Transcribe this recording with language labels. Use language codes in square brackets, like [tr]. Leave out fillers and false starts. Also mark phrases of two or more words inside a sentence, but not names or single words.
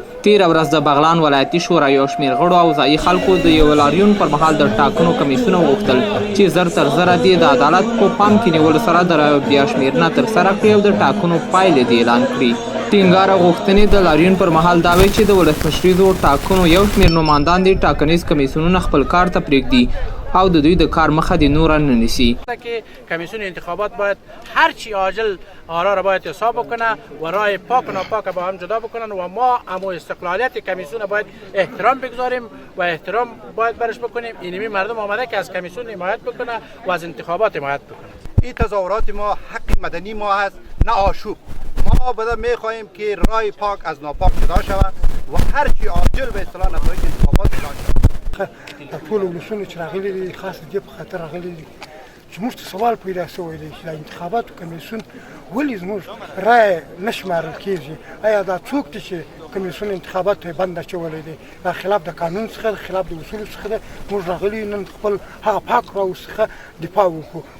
[ps] تېره ورځ د بغلان ولایتي شورا یو شمېر غړو او ځایي خلکو د یو لاریون پر مهال د ټاکنو کمیسیون وغوښتل چې زر تر زره دې د عدالت په پام کې نیولو سره د رایو بیا شمېرنه ترسره کړي او د ټاکنو پایلې دې اعلان کړي. ټینګاره غوښتنې د لاریون پر مهال دا وې چې د ولسمشریزو ټاکنو یو شمېر نمایندان دې ټاکنیز کمیسیونونه خپل کار ته پرېږدي او د دوی د کار مخه د نور نه نیسي. [fa] کمیسیون انتخابات باید هر چی عاجل آرا را باید حساب بکنه و رای پاک و ناپاک با هم جدا بکنن و ما اما استقلالیت کمیسیون باید احترام بگذاریم و احترام باید برش بکنیم. اینمی مردم آمده که از کمیسیون حمایت بکنه و از انتخابات حمایت بکنه. این تظاهرات ما حق مدنی ما هست، نه آشوب. ما بعد میخواهیم که رای پاک از ناپاک جدا شود و هر چی عاجل به اصطلاح نتایج انتخابات اعلان شود. [ps] ټول ولسونه چې راغلي دي خاص د دې په خاطر راغلي دي چې موږ ته سوال پیدا شوی دی چې د انتخاباتو کمیسیون ولې زموږ رایه نه شمارل کېږي. آیا دا څوک دی چې کمیسیون انتخابات ته بند اچولی دی؟ دا خلاف د قانون څخه د خلاف د اصولو څخه ده. موږ راغلي نن خپل هغه پاک راو څخه دفاع وکړو.